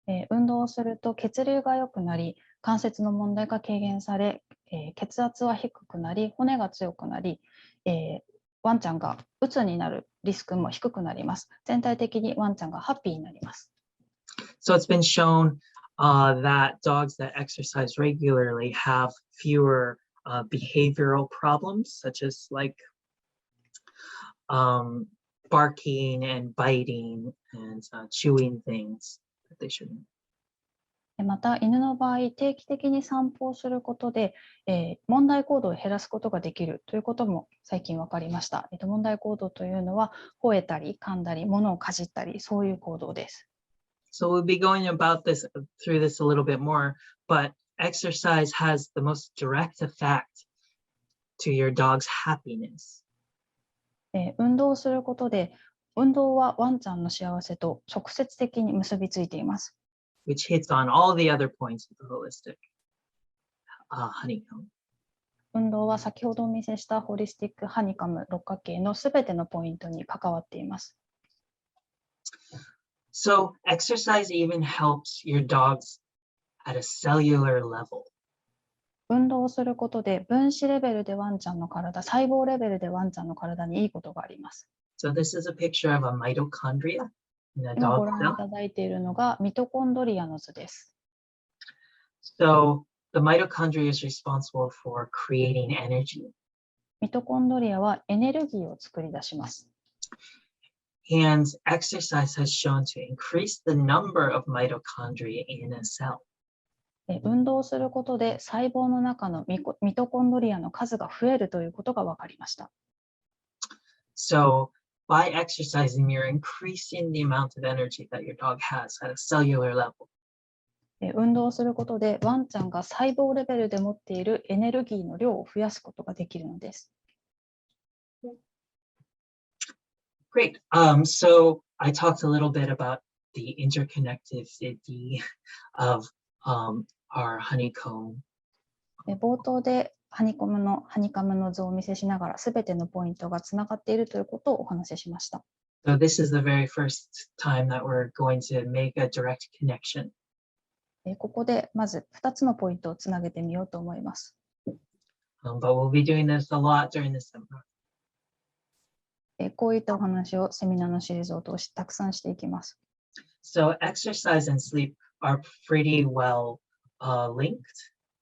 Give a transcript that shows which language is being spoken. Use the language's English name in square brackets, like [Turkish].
[Japanese] 運動をすると血流が良くなり、関節の問題が軽減され、血圧は低くなり、骨が強くなり、ワンちゃんがうつになるリスクも低くなります。全体的にワンちゃんがハッピーになります。 [English] So it's been shown that dogs that exercise regularly have fewer behavioral problems, such as like barking and biting and chewing things that they shouldn't. [Japanese] また、犬の場合、定期的に散歩をすることで、問題行動を減らすことができるということも最近分かりました。問題行動というのは、吠えたり、噛んだり、物をかじったり、そういう行動です。 [English] So we'll be going through this a little bit more, but exercise has the most direct effect to your dog's happiness. [Japanese] 運動をすることで、運動はワンちゃんの幸せと直接的に結びついています。 [English] Which hits on all the other points of the holistic honeycomb. [Japanese] 運動は先ほどお見せしたホリスティックハニカム六角形のすべてのポイントに関わっています。 [English] So exercise even helps your dogs at a cellular level. [Japanese] 運動をすることで分子レベルでワンちゃんの体、細胞レベルでワンちゃんの体にいいことがあります。 [English] So this is a picture of a mitochondria in a [Japanese] 今 [English] dog [Japanese] ご覧い [English] cell. [Japanese] ただいているのがミトコンドリアの図です。 [English] So the mitochondria is responsible for creating energy. [Japanese] ミトコンドリアはエネルギーを作り出します。 [English] And exercise has shown to increase the number of mitochondria in a cell. [Japanese] 運動することで細胞の中のミトコンドリアの数が増えるということが分かりました。 [English] So by exercising, you're increasing the amount of energy that your dog has at a cellular level. [Japanese] 運動することでワンちゃんが細胞レベルで持っているエネルギーの量を増やすことができるのです。 [English] Great. So I talked a little bit about the interconnectivity of our honeycomb. [Japanese] 冒頭でハニカムの図をお見せしながら、すべてのポイントがつながっているということをお話ししました。 [English] So this is the very first time that we're going to make a direct connection. [Japanese] ここでまず2つのポイントをつなげてみようと思います。 [English] But we'll be doing this a lot during this seminar. [Japanese] こういったお話をセミナーのシリーズを通してたくさんしていきます。 [English] So exercise and sleep are pretty well linked.